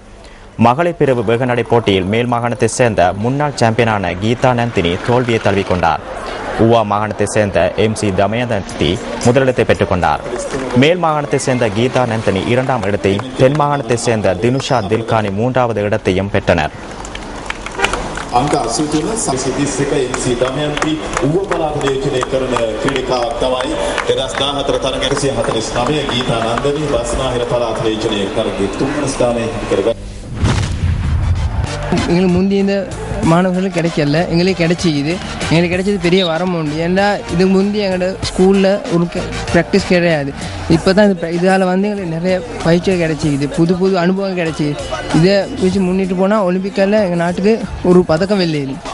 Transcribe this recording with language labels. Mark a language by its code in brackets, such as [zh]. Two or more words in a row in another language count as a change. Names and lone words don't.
[ta] மகளிர் பிரிவு வேக நடை போட்டியில் மேல் மாகாணத்தை சேர்ந்த முன்னாள் சாம்பியனான கீதா நந்தினி தோல்வியை தழுவிக்கொண்டார். ஊவா மாகாணத்தை சேர்ந்த MC தமயந்தி முதலிடத்தை பெற்றுக் கொண்டார். மேல் மாகாணத்தை சேர்ந்த கீதா நந்தினி 2ஆம் இடத்தையும் தென் மாகாணத்தை சேர்ந்த தினுஷா தில்கானி 3வது இடத்தையும் பெற்றனர். [si] අංක 83 31 MC දමයන්ති ඌව පළාත නියෝජනය කරන ක්‍රීඩිකාවක් තමයි 2014 තරඟ 149 ගීතා නන්දනී බස්නාහිර පළාත නියෝජනය කරගෙන 3 වන ස්ථානයේ හිටි [ta] எங்களுக்கு முந்தி இந்த மாணவர்களுக்கு கிடைக்கல, எங்களுக்கு கிடைச்சிக்குது. எங்களுக்கு கிடைச்சது பெரிய வரம் உண்டு. ஏன்னா இதுக்கு முந்தி எங்களோட ஸ்கூலில் ஒரு ப்ராக்டிஸ் கிடையாது. இப்போ தான் இதால் வந்து எங்களுக்கு நிறைய பயிற்சிகள் கிடைச்சிக்குது, புது புது அனுபவம் கிடைச்சிது. இதை வச்சு முன்னிட்டு போனால் ஒலிம்பிக்கில் எங்கள் நாட்டுக்கு ஒரு பதக்கம் வெள்ளையுது.